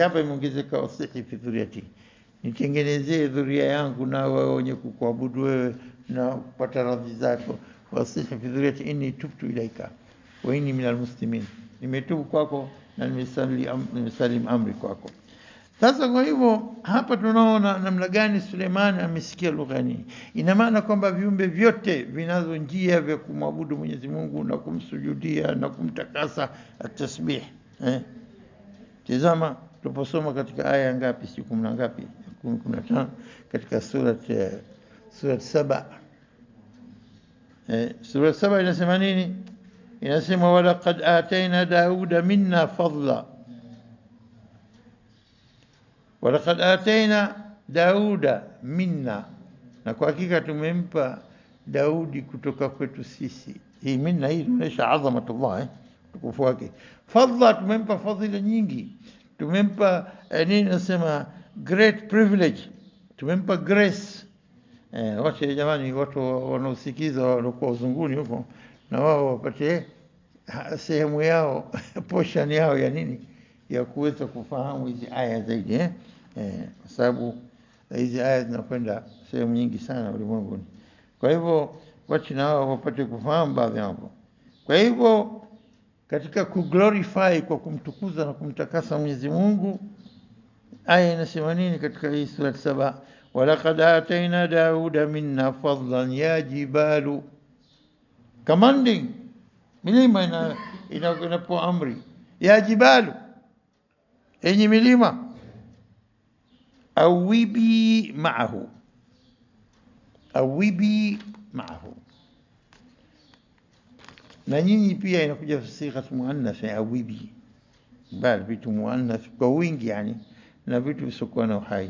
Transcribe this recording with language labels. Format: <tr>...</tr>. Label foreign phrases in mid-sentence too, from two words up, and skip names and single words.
<sw>Hapa imeongezeka</sw> <ar>أصلح في ذريتي,</ar> <sw>nitengenezee dhuria yangu na wao wenye kukuabudu wewe na kupata radhi zako.</sw> <ar>وأصلح في ذريتي إني تبت إليك وإني من المسلمين,</ar> <sw>nimetubu kwako na nimesalim amri kwako. Sasa kwa hivyo hapa tunaona namna gani Suleiman amesikia lugha hii. Ina maana kwamba viumbe vyote vinazo njia vya kumwabudu Mwenyezi Mungu na kumsujudia na kumtakasa, at-tasbih. Tazama tuposoma katika aya ngapi, si 10 ngapi, 15 katika sura 7. Sura 7 inasema nini? Inasema</sw> <ar>ولقد آتينا داود منا فضلا ولقد آتينا داود منا,</ar> <sw>na kwa hakika tumempa Daudi kutoka kwetu sisi. Hii minna hii inaonyesha adhamatullah, tukufu wake. Fadla, tumempa fadhila nyingi, tumempa nini nasema</sw> <en>great privilege,</en> <sw>tumempa grace. Wacha jamani, watu wanaosikiza walikuwa uzunguni huko, na wao wapate sehemu yao portion yao ya nini, ya kuweza kufahamu hizi aya zaidi, kwa sababu hizi aya zinakwenda sehemu nyingi sana ulimwenguni. Kwa hivyo wacha na wao wapate kufahamu baadhi yao. Kwa hivyo katika kuglorify, kwa kumtukuza na kumtakasa Mwenyezi Mungu, aya inasema nini katika hii sura 7?</sw> <ar>ولقد آتينا داود منا فضلا يا جبال,</ar> <sw>commanding milima inapo amri,</sw> <ar>يا جبال,</ar> <sw>enyi milima,</sw> <ar>أوبي معه أوبي معه,</ar> <sw>na nyinyi pia inakuja</sw> <ar>صيغة مؤنث,</ar> <sw>awibi, bali vitu muannath kwa wingi, yani na vitu visokuwa na uhai.</sw>